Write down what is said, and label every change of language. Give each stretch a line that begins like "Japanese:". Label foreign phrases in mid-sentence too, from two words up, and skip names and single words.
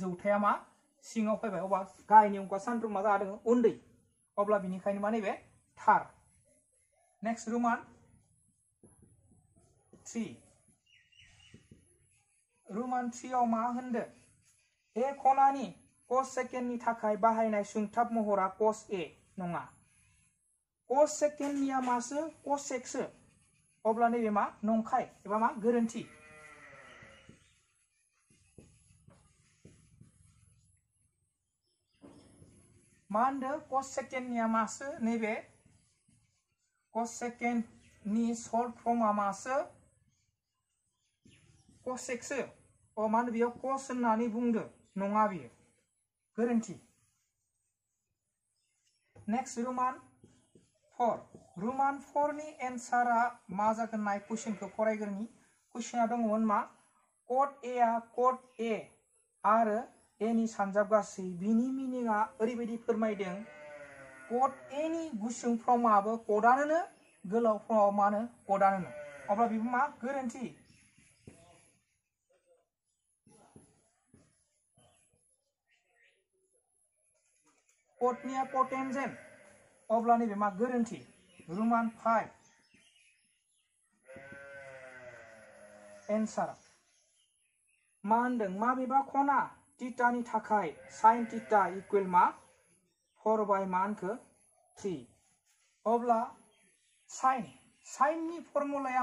Bodo: जौथाया मा सिङाव फैबाय अबा गाहायनि अंकआ सानफ्रोम मा जादों उन्दै अब्ला बिनिखायनो मा नैबे थार नेक्स्ट रोमान 3 रोमान 3 आव मा होनदो ए खनानि cos सेकेन्डनि थाखाय बाहायनाय सुंथाब महरा cos a नङा cos सेकेन्डनिया मासो cos x सो अब्ला नैबे मा नंखाय एबा मा गोरोन्थि मा होनदो cos सेकेन्डनिया मासो नैबे cos सेकेन्डनि सल्भ फर्मआ मासो cos x सो अ मा होनो बेयाव cos होननानै बुंदो नङा बियो गोरोन्थि नेक्स्ट रोमान 4 रोमान 4 नि एन्सारा मा जागोन नाय कुइसनखौ फरायग्रोनि कुइसना दङमोन मा cot a आ cot a आरो a नि सानजाब गासै बिनि मिनिंआ ओरैबायदि फोरमायदों cot a नि गुसुं फर्मआबो cotआनो गोलाव फर्मआव मानो cotआनो अब्ला बेबो मा गोरोन्थि cotनिया cotangent अब्ला नैबे मा गोरोन्थि रोमान 5 एन्सार मा होनदों माबेबा खना थीटानि थाखाय sin थीटा इक्वल मा 4 बाय मा होनखो 3 अब्ला साइननि फर्मुलाया